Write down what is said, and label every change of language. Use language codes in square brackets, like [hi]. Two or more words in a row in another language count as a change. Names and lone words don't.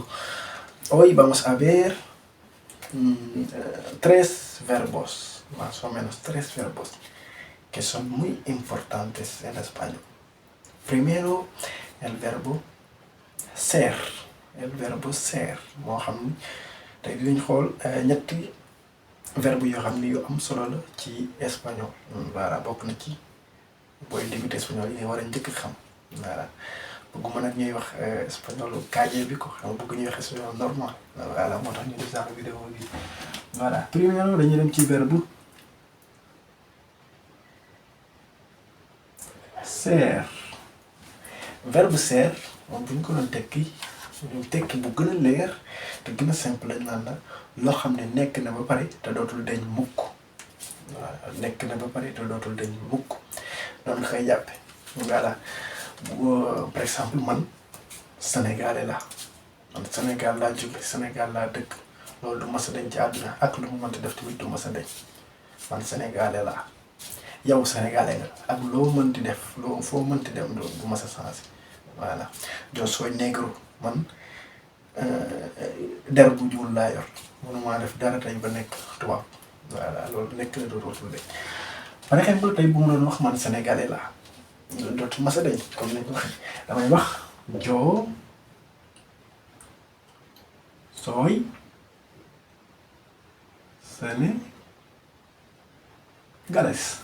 [es] Hoy vamos a ver tres verbos, más o menos tres verbos, que son muy importantes en español. Primero, el verbo ser. El verbo ser. [wo] moo xam ni tey dinañ xool ñetti verbe yoo xam ni yu am solo la ci espagnol. Voilà, bokk na ci booy [fr] débuter espagnol [wo] yi war a njëkk xam. Voilà, bëgguma nag ñuy wax espagnol kaaje bi ko xam bëgg ñuy wax [fr] espagnol normal. [wo] Voilà, moo tax ñu def [fr] genre vidéo [wo] bi. [fr] Voilà, premièrement [wo] dañuy dem ci verbe ser. Verbe ser moom bu ñu ko doon tekki bu gën a leer te gën a simple lañ naan la loo xam ne nekk na ba pare te dootul dañ mukk. Voilà, nekk na ba pare te dootul dañ mukk noonu nga koy jàppe. [fr] Voilà, par exemple [wo] man sénégalais la man Sénégal laa jóge Sénégal laa dëkk loolu du mas a dañ ci àdduna ak lu mu mënti def tamit du mas a dañ. Man sénégalais laa yow sénégalais nga ak loo mënti def loo foo mënti dem du mas a changé. Voilà, [es] yo soy negro [wo] man der bu ñuul laa yor mënumaa def dara tey ba nekk tubaab. Voilà, loolu nekk na dootul de [fr] par exemple [wo] tey bu mu doon wax man sénégalais laa dootul mas a dañ comme ni ko waxee damay wax [es] yo soy sénégalais.